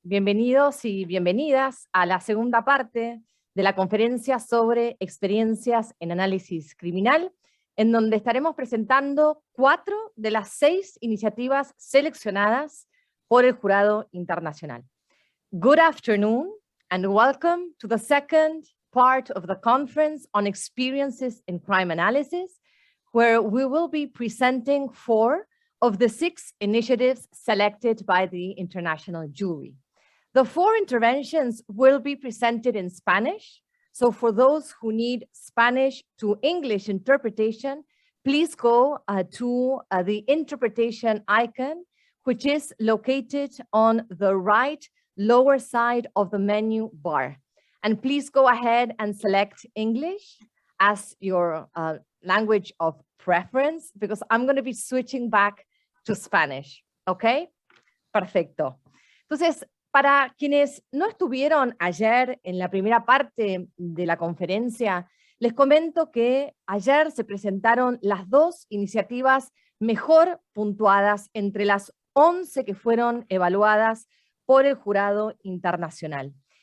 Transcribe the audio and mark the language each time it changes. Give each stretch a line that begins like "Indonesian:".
Spanish: Bienvenidos y bienvenidas a la segunda parte de la conferencia sobre experiencias en análisis criminal, en donde estaremos presentando 4 de las 6 iniciativas seleccionadas por el jurado internacional.
English: Good afternoon and welcome to the second part of the conference on experiences in crime analysis, where we will be presenting 4 of the 6 initiatives selected by the international jury. The 4 interventions will be presented in Spanish, so for those who need Spanish to English interpretation, please go to the interpretation icon, which is located on the right lower side of the menu bar. And please go ahead and select English as your language of preference, because I'm going to be switching back to Spanish, ¿ok?
Spanish: Perfecto. Entonces, para quienes no estuvieron ayer en la primera parte de la conferencia, les comento que ayer se presentaron las 2 iniciativas mejor puntuadas entre las 11 que fueron evaluadas por el jurado internacional.